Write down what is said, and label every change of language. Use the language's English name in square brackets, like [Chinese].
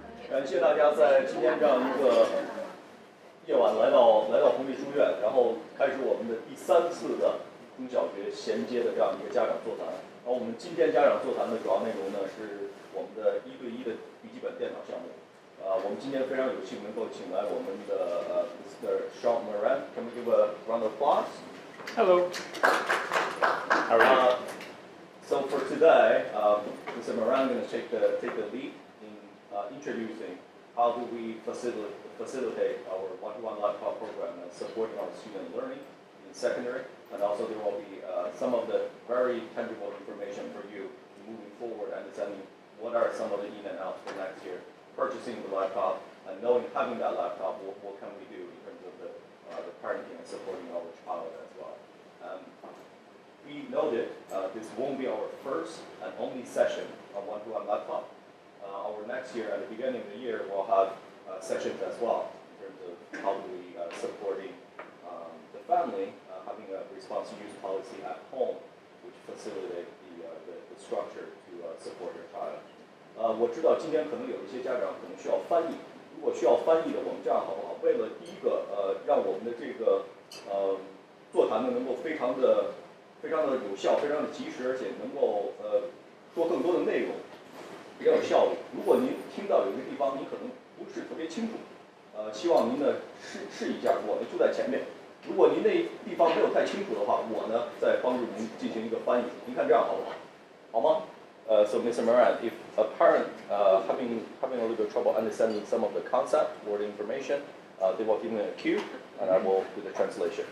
[Chinese] 感谢大家在今天这样一个夜晚来到红利书院，然后开始我们的第3次的中小学衔接的这样一个家长座谈。然后我们今天家长座谈的主要内容呢是我们的1对1的笔记本电脑项目。我们今天非常有幸能够请来我们的Mr. [English] Sean Moran. Can we give a round of applause? Hello. How are you? So for today, Mr. Moran is going to take the lead in introducing how do we facilitate our one-to-one laptop program and supporting our student learning in secondary, and also there will be some of the very tangible information for you moving forward, understanding what are some of the in and outs for next year, purchasing the laptop, and knowing having that laptop, what can we do in terms of the parenting and supporting our child as well. We noted this won't be our first and only session on one-to-one laptop. Our next year, at the beginning of the year, we'll have sessions as well in terms of how do we supporting the family having a response use policy at home, which facilitate the structure to support your child. [Chinese] 我知道今天可能有一些家长可能需要翻译，如果需要翻译的，我们这样好不好？为了第一个让我们的这个座谈呢能够非常的有效，非常的及时，而且能够说更多的内容，比较有效率。如果您听到有一个地方您可能不是特别清楚，希望您呢试一下，我呢就在前面。如果您那地方没有太清楚的话，我呢再帮助您进行一个翻译。您看这样好不好？好吗？ [English] So Mr. Moran, if a parent having a little bit of trouble understanding some of the concept or the information, they will give me a cue, and I will do the translation.